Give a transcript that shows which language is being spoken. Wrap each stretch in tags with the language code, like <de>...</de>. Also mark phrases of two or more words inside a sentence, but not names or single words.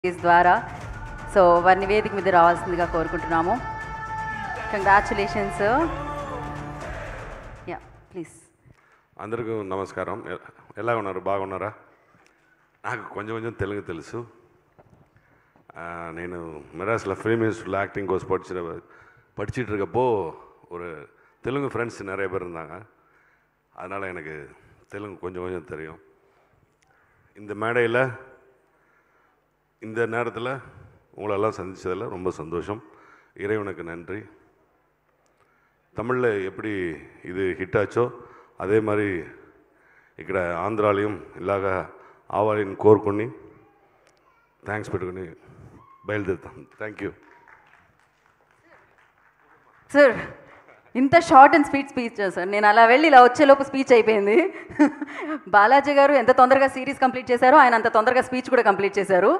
<te>ద్వారా సో వారిని వేదిక మీద రావాల్సిందిగా కోరుకుంటున్నాము.</te> <en>Congratulations. Ya please.</en> <te>అందరికీ నమస్కారం. ఎలా ఉన్నారు? బాగున్నారా? నాకు కొంచెం కొంచెం తెలుగు తెలుసు.</te> <ta>నేను மெட்ராஸில்</ta> <en>film instituteில் acting course</en> <ta>படிச்சுட்டு இருக்கப்போ ஒரு தெலுங்கு ஃப்ரெண்ட்ஸ் நிறைய பேர் இருந்தாங்க. அதனால் எனக்கு தெலுங்கு கொஞ்சம் கொஞ்சம் தெரியும். இந்த மேடையில் இந்த நேரத்தில் உங்களெல்லாம் சந்தித்ததில் ரொம்ப சந்தோஷம். இறைவனுக்கு நன்றி. தமிழில் எப்படி இது ஹிட் ஆச்சோ</ta> <te>అదే మరి ఇక్కడ ఆంధ్రాలయం ఇలాగ ఆవాలని కోరుకొని థ్యాంక్స్ పెట్టుకుని బయలుదేరుతాం.</te> <en>thank you</en> <te>సార్. ఇంత</te> <en>short and speech</en> <te>సార్. నేను అలా వెళ్ళి ఇలా వచ్చేలోపు స్పీచ్ అయిపోయింది. బాలాజీ గారు ఎంత తొందరగా</te> <en>series complete</en> <te>చేశారో ఆయన అంత తొందరగా స్పీచ్ కూడా కంప్లీట్ చేశారు.</te>